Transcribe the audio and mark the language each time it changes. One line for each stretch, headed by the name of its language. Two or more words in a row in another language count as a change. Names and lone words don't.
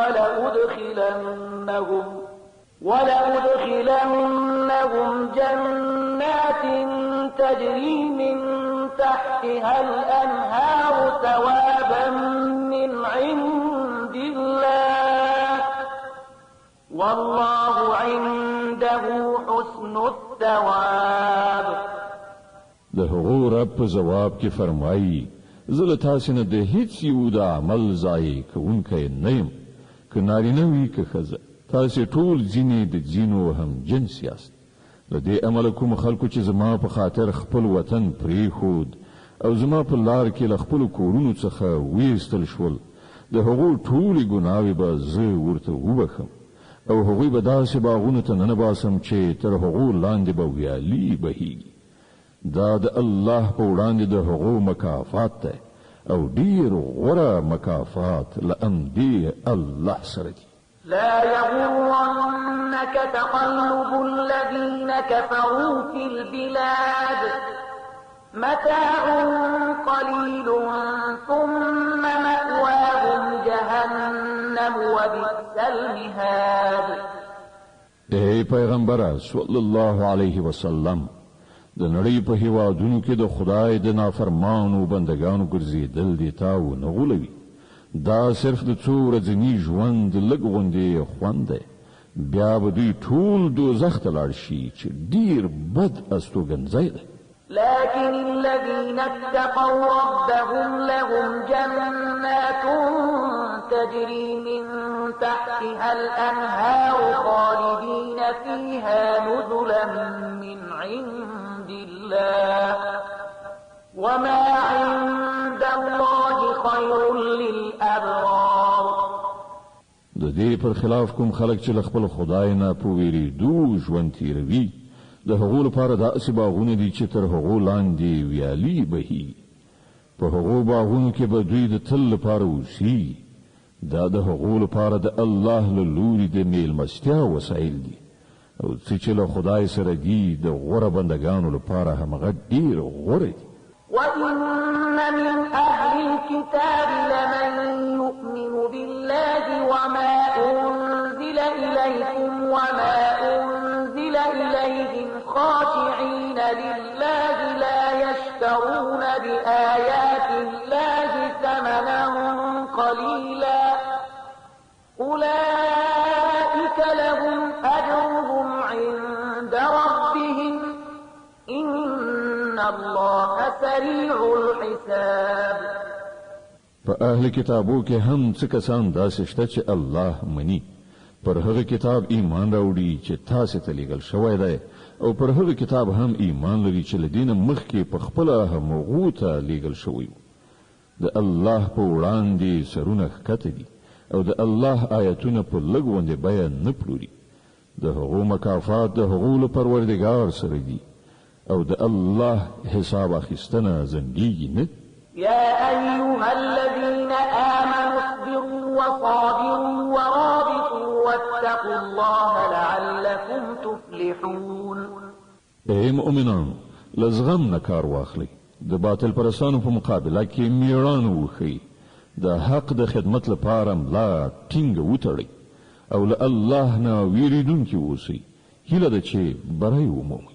Arabic: ولأدخلنهم جنات تجري من تحتها الأنهار ثوابا من عند الله والله عنده حسن الثواب.
Pashto: د هغو رب په جواب کې فرمایي زه له تاسو نه د هیڅ یو د عمل ځای کوونکی نه یم، که نارینه وي که ښځه، تاسو ټول ځینې د ځینو هم جنس یاست. له دې امله کوم خلکو چې زما په خاطر خپل وطن پرېښود او زما په لار کې له خپلو کورونو څخه ویستل شول، د هغو ټولې ګناوې به زه ورته وبخم، او هغوی به داسې باغونو ته ننباسم چې تر هغو لاندې به ویالې بهیږي. دا د الله په وړاندې د هغو مکافات دی، او ډیر غوره مکافات له امدې الله سره دي.
Arabic: لا يغرنك تقلب الذين كفروا في البلاد متاع قليل ثم مأواهم جهنم وبئس المهاد.
Pashto: ای پیغمبر
Arabic: صلی الله علیه وسلم،
Pashto: د نړۍ په هیوادونو کې د خدای د نافرمانو بندگانو ګرځېدل دي تا ونه غولوي. دا صرف د څو ورځني ژوند لږ غوندې خوند دی، بیا به دوی ټول دوزخ ته لاړ شي چې ډیر بد استوګنځی دی.
Arabic: لكن الذين اتقوا ربهم لهم جنات تجري من تحتها الأنهار خالدين فيها نزلا من عند الله وما عند الله خير للأبرار.
Pashto: د دې پر خلاف کوم خلک چې له خپل خدای نه په ویریدو ژوند تیروي، د هغو لپاره داسې باغونه دي چې تر هغو لاندې ویالې بهیږي. په هغو باغونو کې به دوی د تل لپاره اوسي. دا د هغو لپاره د الله له لوري د میلمستیا وسایل دي، او څه چې له خدای سره دي د غوره بندگانو لپاره همغه ډیر غوره دي.
Arabic: وإن من أهل الكتاب لمن يؤمن بالله وما أنزل إليكم وما أنزل إليهم خاشعين لله لا يشترون بآيات الله ثمنا قليلا أولئك لهم أجرهم عند ربهم إن الله سريع الحساب.
Pashto: په اهل کتابو کې هم څه کسان داسې شته چې الله مني، پر هغه کتاب ایمان راوړي چې تاسو ته لیږل شوی دی، او پر هغه کتاب هم ایمان لري چې له دینه مخکې په خپله هغو ته لیږل شوی و. د الله په وړاندې سرونه ښکته دي، او د الله آیتونه په لږ غوندې بیه نه پلوري. د هغو مکافات د هغو له پروردګار سره دي، او د الله حساب اخیستنه ځنډیږي نه.
Arabic: يا أيها الذين آمنوا اصبروا وصابروا ورابطوا واتقوا الله لعلكم تفلحون.
Pashto: ای مؤمنانو، لزغم نه کار واخلئ، د باطل پرستانو په مقابله کې میړانه وښیي، د حق د خدمت لپاره ملا ټینګه وتړئ او له الله نه ویریدونکي اوسئ. هیله ده چې بری ومومئ.